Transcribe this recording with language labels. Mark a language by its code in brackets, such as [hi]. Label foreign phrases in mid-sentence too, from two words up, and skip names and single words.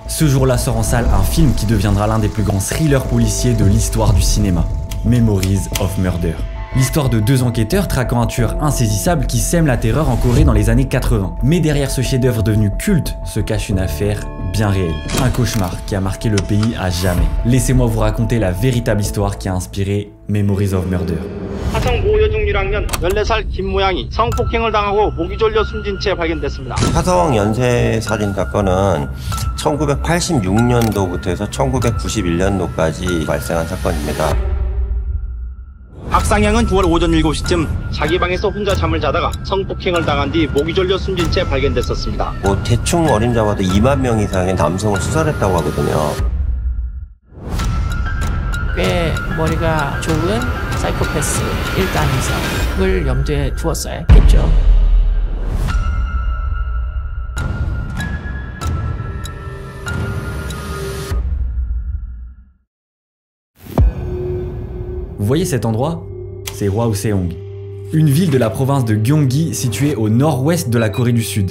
[fr] Ce jour-là sort en salle un film qui deviendra l'un des plus grands thrillers policiers de l'histoire du cinéma, Memories of Murder. L'histoire de deux enquêteurs traquant un tueur insaisissable qui sème la terreur en Corée dans les années 80. Mais derrière ce chef-d'œuvre devenu culte se cache une affaire bien réelle. Un cauchemar qui a marqué le pays à jamais. Laissez-moi vous raconter la véritable histoire qui a inspiré Memories of Murder. [ko] 화성 모여중 1학년 14살 김모양이 성폭행을 당하고 목이 졸려 숨진 채 발견됐습니다. 화성 연쇄 살인 사건은 1986년도부터 해서 1991년도까지 발생한 사건입니다. 박상향은 9월 오전 7시쯤 자기 방에서 혼자 잠을 자다가 성폭행을 당한 뒤 목이 졸려 숨진 채 발견됐었습니다. 대충 어림잡아도 2만 명 이상의 남성을 수살했다고 하거든요. 꽤 머리가 좋은 사이코패스 1단 이상을 염두에 두었어야 했겠죠. [fr] Vous voyez cet endroit? C'est Hwaseong, une ville de la province de Gyeonggi située au nord-ouest de la Corée du Sud.